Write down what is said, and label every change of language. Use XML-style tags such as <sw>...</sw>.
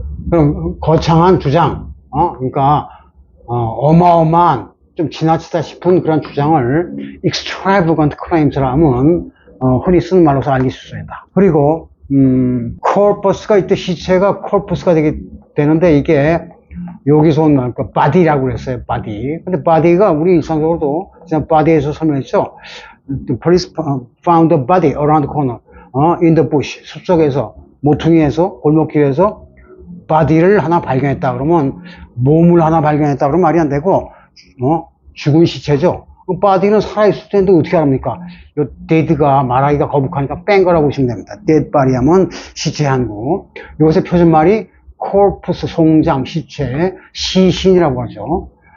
<ko>그럼 거창한 주장, 그러니까 어마어마한, 좀 지나치다 싶은 그런 주장을 extravagant claims라 하면 흔히 쓰는 말로서 알기 쉽습니다. 그리고 corpus가 이때 시체가 corpus가 되는데, 이게 여기서 온 말, body라고 그랬어요. body. 근데 body가 우리 일상적으로도 그냥 body에서 설명했죠.</ko> <en>The police found a body around the corner, in the bush.</en> <ko>숲속에서, 모퉁이에서, 골목길에서 body를 하나 발견했다 그러면, 몸을 하나 발견했다 그러면 말이 안 되고, 죽은 시체죠. body는 살아있을 텐데 어떻게 합니까? 요 dead가 말하기가 거북하니까 뺀 거라고 보시면 됩니다. dead body 하면 시체 한구. 요새 표준말이 corpus, 송장, 시체, 시신이라고 하죠.</ko>